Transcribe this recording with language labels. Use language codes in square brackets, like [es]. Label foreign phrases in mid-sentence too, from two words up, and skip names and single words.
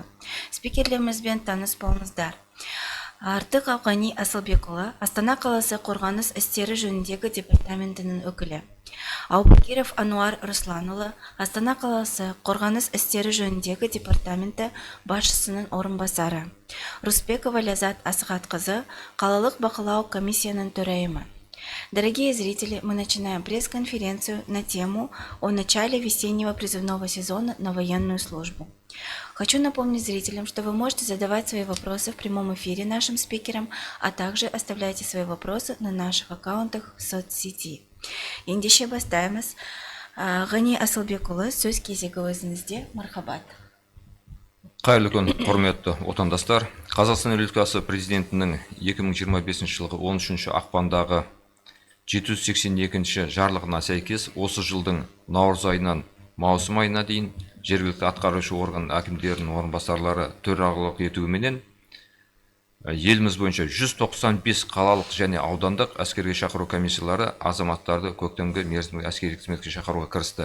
[kk] Спикерлерімізбен таныс болыңыздар. Артық Ауқани Асылбекұлы, Астана қаласы қорғаныс істері жөніндегі департаментінің өкілі. Аубакиров Ануар Русланұлы, Астана қаласы қорғаныс істері жөніндегі департаменті басшысының орынбасары. Руспекова Лязат Асығатқызы, қалалық бақылау комиссияның төрайымы. [ru] Дорогие зрители, мы начинаем пресс-конференцию на тему о начале весеннего призывного сезона на военную службу. Хочу напомнить зрителям, что вы можете задавать свои вопросы в прямом эфире нашим спикерам, а также оставляйте свои вопросы на наших аккаунтах в соцсети. [kk] Ендеше бастаймыз. Ғани Асылбекұлы, сөз кезегі өзіңізде. Мархабат. Қайырлы күн, құрметті отандастар. Қазақстан Республикасы президентінің 2025 жылғы 13 ақпандағы 782-ші жарлығына сәйкес осы жылдың наурыз айынан маусым айына дейін жергілікті атқарушы орган әкімдерінің орынбасарлары төрағалық етуіменен еліміз бойынша 195 қалалық және аудандық әскерге шақыру комиссиялары азаматтарды көктемгі мерзімдік әскери қызметке шақыруға кірісті.